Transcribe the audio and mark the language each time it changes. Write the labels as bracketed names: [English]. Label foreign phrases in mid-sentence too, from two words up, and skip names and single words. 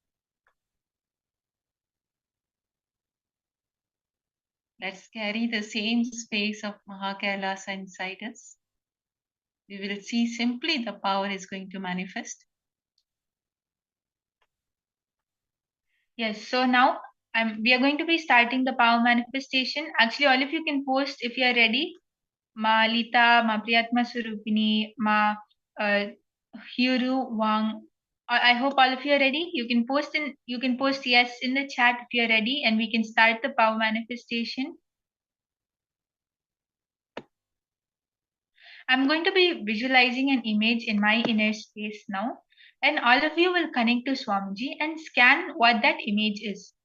[English] Let's carry the same space of Mahakailasa inside us. We will see simply the power is going to manifest. Yes, so now we are going to be starting the power manifestation. Actually, all of you can post if you are ready. Ma Lita, Ma Priyatma Surupini, Ma Hiru Wang. I hope all of you are ready. You can post yes in the chat if you are ready, and we can start the power manifestation. I'm going to be visualizing an image in my inner space now, and all of you will connect to Swamiji and scan what that image is.